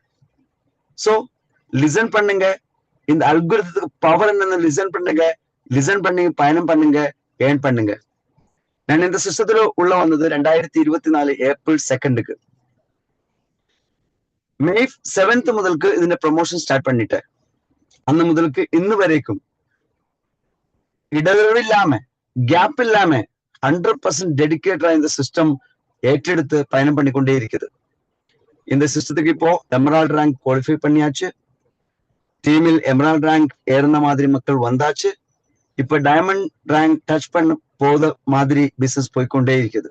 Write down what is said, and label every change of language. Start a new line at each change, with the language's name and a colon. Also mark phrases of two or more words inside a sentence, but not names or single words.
English: so listen
Tamil: பண்ணுங்க, இந்த அல்குரிதத்துக்கு பவர் என்னன்னு லிசன் பண்ணுங்க, லிசன் பண்ணி பயணம் பண்ணுங்க, ஏர்ன் பண்ணுங்க. நான் இந்த சிஸ்டத்துல உள்ள வந்தது 2024 ஏப்ரல் 2க்கு. மே 7th முதலுக்கு ഇതിന്റെ
English: promotion start
Tamil: பண்ணிட்டேன்.
Malayalam: അന്ന് മുതൽക്ക് ഇന്ന് വരേക്കും ഇടവേളയില്ലാമ
Tamil: கேப் இல்லாம 100% டெடிகேட்டடா இந்த சிஸ்டம் ஏற்றெடுத்து பயணம் பண்ணிக்கொண்டே இருக்குது. இந்த சிஸ்டத்துக்கு இப்போ
English: emerald rank qualify
Tamil: பண்ணியாச்சு. டீமில்
English: emerald rank
Tamil: ஏறின மாதிரி மக்கள் வந்தாச்சு. இப்ப
English: diamond rank touch
Tamil: பண்ண போத மாதிரி பிசினஸ் போய்கொண்டே இருக்குது.